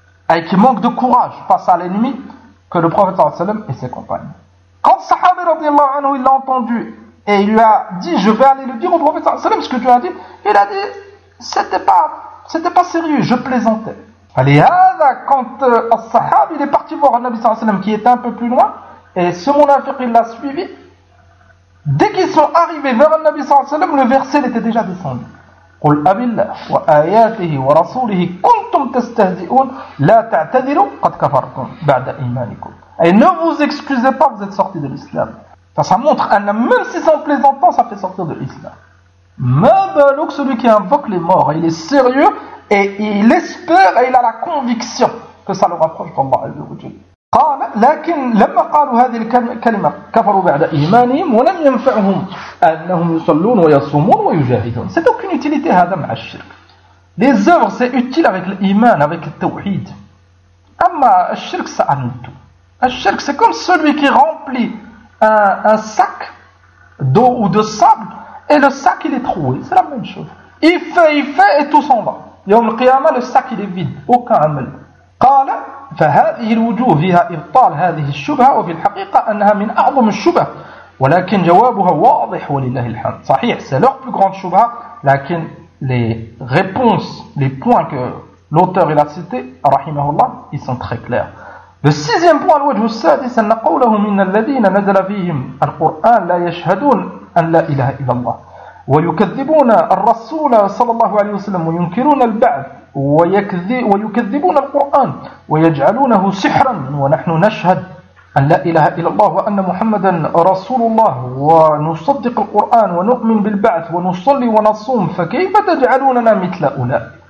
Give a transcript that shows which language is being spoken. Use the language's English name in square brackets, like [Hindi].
[French] أي qui manque de courage face à l'ennemi que le prophète [Arabic] صلى الله عليه وسلم [French] et ses compagnons quand sahabi رضي الله عنه il l'a entendu et il lui a dit je vais aller le dire au prophète صلى الله عليه وسلم ce que tu as dit il a dit c'était pas sérieux, je plaisantais. Alors, quand As-Sahab il est parti voir le Nabi sallallahu alayhi wa sallam qui était un peu plus loin, et ce munafiq il l'a suivi, dès qu'ils sont arrivés vers le Nabi sallallahu alayhi wa sallam, le verset était déjà descendu. [Arabic] قُلْ أَبِ اللَّهِ وَآيَاتِهِ وَرَسُولِهِ كُنْتُمْ تَسْتَهْزِئُونَ لَا تَعْتَذِرُوا قَدْ كَفَرْتُمْ بَعْدَ إِيمَانِكُمْ [French] Et ne vous excusez pas, vous êtes sorti de l'islam. Ça, ça montre que même si c'est en plaisantant, ça fait sortir de l'islam. Mabalouk, celui qui invoque les morts, il est sérieux et il espère et il a la conviction que ça le rapproche d'Allah Azza wa Jalla. [Arabic] قال لكن لما قالوا هذه الكلمة كفروا بعد إيمانهم ولم ينفعهم أنهم يصلون ويصومون ويجاهدون. [French] C'est aucune utilité [Arabic] هذا مع الشرك. [French] Les œuvres c'est utile avec l'iman, avec le tawhid. [Arabic] أما الشرك [French] ça annule tout. الشرك c'est comme celui qui remplit un sac d'eau ou de sable. Et le sac, il est troué. C'est la même chose. Il fait et tout s'en va. [Arabic] يوم القيامة, [French] le sac, il est vide. Aucun amel. [Arabic] قال, فهذه الوجوه فيها إبطال هذه الشبهة وفي الحقيقة أنها من أعظم الشبه. ولكن جوابها واضح ولله الحمد. [French] صحيح, c'est leur plus grande شبهة. لكن les réponses, les points que l'auteur il a cité, [Arabic] رحمه الله, [French] ils sont très clairs. Le sixième point, [Arabic] الوجه السادس, أن قوله من الذين نزل فيهم القرآن لا يشهدون أن لا إله إلا الله ويكذبون الرسول صلى الله عليه وسلم وينكرون البعث ويكذبون القرآن ويجعلونه سحرا ونحن نشهد أن لا إله إلا الله وأن محمدا رسول الله ونصدق القرآن ونؤمن بالبعث ونصلي ونصوم فكيف تجعلوننا مثل أولئك